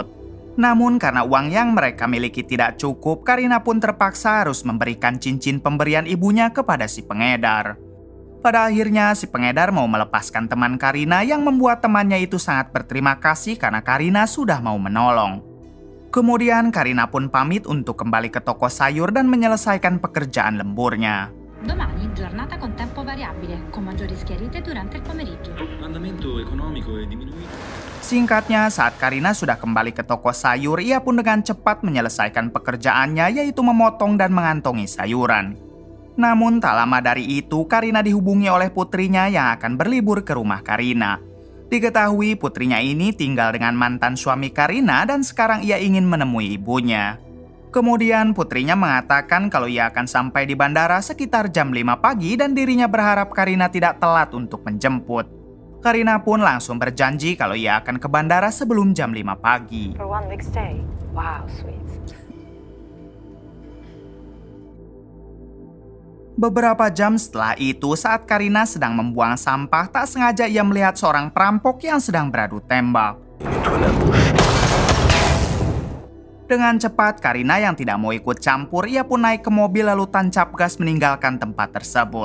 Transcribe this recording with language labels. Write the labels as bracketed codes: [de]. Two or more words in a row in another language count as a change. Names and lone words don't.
[id] Namun karena uang yang mereka miliki tidak cukup, Karina pun terpaksa harus memberikan cincin pemberian ibunya kepada si pengedar. Pada akhirnya, si pengedar mau melepaskan teman Karina yang membuat temannya itu sangat berterima kasih karena Karina sudah mau menolong. Kemudian Karina pun pamit untuk kembali ke toko sayur dan menyelesaikan pekerjaan lemburnya. [it] Domani giornata con tempo variabile, con maggiori schiarite durante il pomeriggio. Andamento economico è diminuito. [id] Singkatnya, saat Karina sudah kembali ke toko sayur, ia pun dengan cepat menyelesaikan pekerjaannya, yaitu memotong dan mengantongi sayuran. Namun tak lama dari itu, Karina dihubungi oleh putrinya yang akan berlibur ke rumah Karina. Diketahui putrinya ini tinggal dengan mantan suami Karina dan sekarang ia ingin menemui ibunya. Kemudian putrinya mengatakan kalau ia akan sampai di bandara sekitar jam 5 pagi dan dirinya berharap Karina tidak telat untuk menjemput. Karina pun langsung berjanji kalau ia akan ke bandara sebelum jam 5 pagi. [en] For one big stay. Wow, sweet. [id] Beberapa jam setelah itu, saat Karina sedang membuang sampah, tak sengaja ia melihat seorang perampok yang sedang beradu tembak. Dengan cepat, Karina yang tidak mau ikut campur, ia pun naik ke mobil lalu tancap gas meninggalkan tempat tersebut.